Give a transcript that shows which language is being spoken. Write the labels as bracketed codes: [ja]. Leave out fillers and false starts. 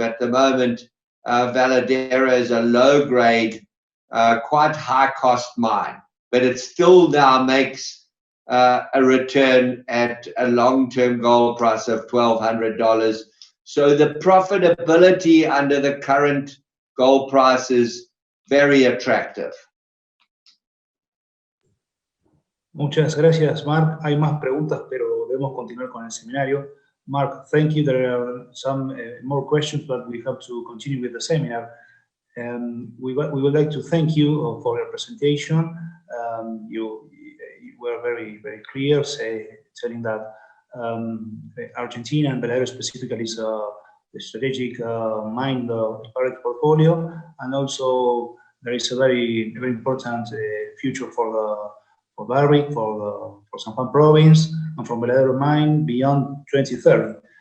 [en] At the moment, Veladero is a low-grade, quite high-cost mine, but it still now makes a return at a long-term gold price of $1,200. So the profitability under the current gold price is very attractive. [es] Muchas gracias, Mark. Hay más preguntas, pero debemos continuar con el seminario. [en] Mark, thank you. There are some more questions, but we have to continue with the seminar. We would like to thank you for your presentation. You were very, very clear, telling that Argentina and Veladero specifically is a strategic mine Barrick portfolio, and also there is a very, very important future for Barrick, for San Juan province, and from Veladero mine beyond 2030.